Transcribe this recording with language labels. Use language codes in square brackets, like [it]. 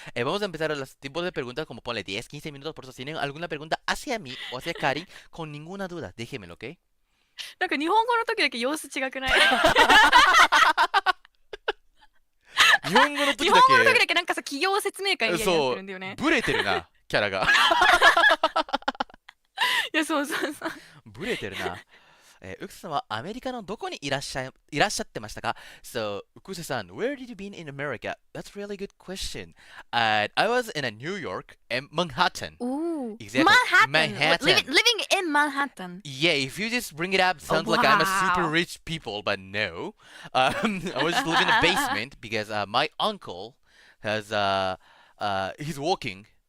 [es] Vamos a empezar los tiempos de preguntas como ponle 10, 15 minutos por si tienen alguna pregunta hacia mí o hacia Karin con ninguna duda, déjenmelo, ¿ok? [ja] なんか日本語の時だけ様子違くない？日本語の時日だ本語の時だけなんかさ企業説明会みたいになってるんだよね。ブレてるなキャラがいやそうブレてるな。ウクセさんはアメリカのどこにいらっしゃってましたか？ [en] So, [ja] ウクセさん [en] where did you been in America? That's a really good question. I was in New York and Manhattan. Ooh. Exactly. Manhattan. Living in Manhattan. Yeah, if you just bring it up, sounds like I'm a super rich people, but no. I was just living in the basement because my uncle has he's working.